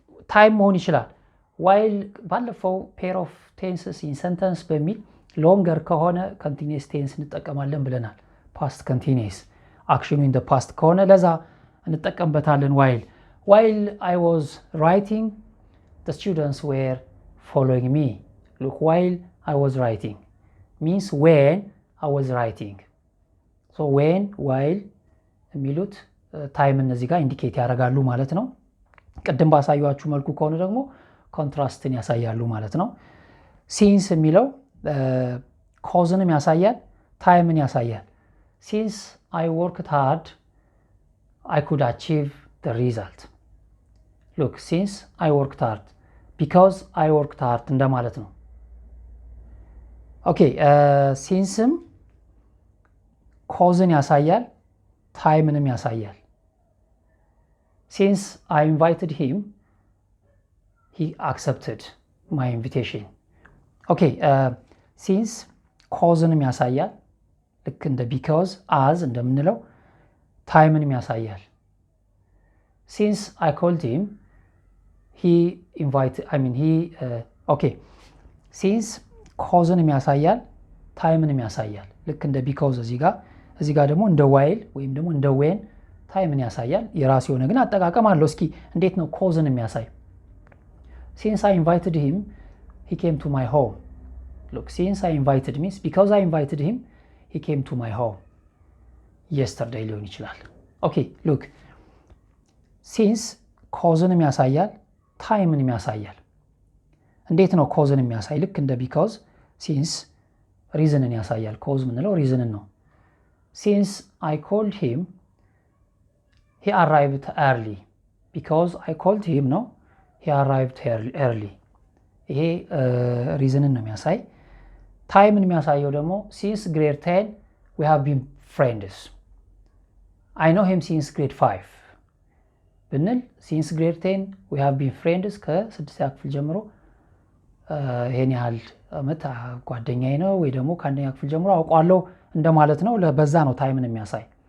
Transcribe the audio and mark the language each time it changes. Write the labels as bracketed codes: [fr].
[am] ታይም መሆን ይችላል። [en] while ባለፈው pair of tenses in sentence [am] በሚል ሎንገር ከሆነ [en] continuous tense [am] እንጠቀማለን ብለናል። [en] past continuous action in the past [am] ከሆነ ለዛ እንጠቀምበታለን። [en] while I was writing the students were following me. look while I was writing means when I was writing. so when while [am] የሚሉት ታይም እነዚህ ጋር ኢንዲኬት ያደርጋሉ ማለት ነው። ቅድም ባሳያችሁ መልኩ ከሆነ ደግሞ ኮንትራስትን ያሳያሉ ማለት ነው። ሲንስ የሚለው ኮዝንም ያሳያል፣ ታይምን ያሳያል። [en] since I worked hard I could achieve the result. look since I worked hard because I worked hard [am] እንደማለት ነው። ኦኬ ሲንስም ኮዝን ያሳያል፣ ታይምንም ያሳያል። [en] since I invited him he accepted my invitation. [am] ኦኬ [en] since [am] ኮዝንም ያሳያል ልክ እንደ [en] because as [am] እንደምንለው ታይምንም ያሳያል። [en] since I called him he invited [am] okay since ኮዝንም ያሳያል ታይምንም ያሳያል ልክ እንደ because እዚህ ጋር ደግሞ እንደ while ወይም ደግሞ እንደ when ታይምን ያሳያል። የራሱ የሆነ ግን አጠቃቀም አለው። እስኪ እንዴት ነው ኮዝን የሚያሳይ? [en] since I invited him he came to my home. look, since I invited means because I invited him, he came to my home yesterday [am] ሊሆን ይችላል። ኦኬ [en] look, since [am] ኮዝንም ያሳያል ታይምንም ያሳያል። እንዴት ነው ኮዝን የሚያሳይ? ልክ እንደ [en] because since [am] ሪዝንን ያሳያል። ኮዝ ምንለው ሪዝንን ነው። [en] since I called him, he arrived early. because I called him ነው he arrived early. [am] ይሄ ሪዝንን ነው የሚያሳይ። ታይምን የሚያሳየው ደግሞ [en] since grade 10 we have been friends. I know him since grade 5 [am] ብንል [en] since grade 10 we have been friends [am] ከ6ኛ ክፍል ጀምሮ ይሄን ያህል አመት ጓደኛዬ ነው ወይ ደግሞ ከአንደኛ ክፍል ጀምሮ አውቀዋለሁ እንደማለት ነው። በዛ ነው ታይምን የሚያሳይ።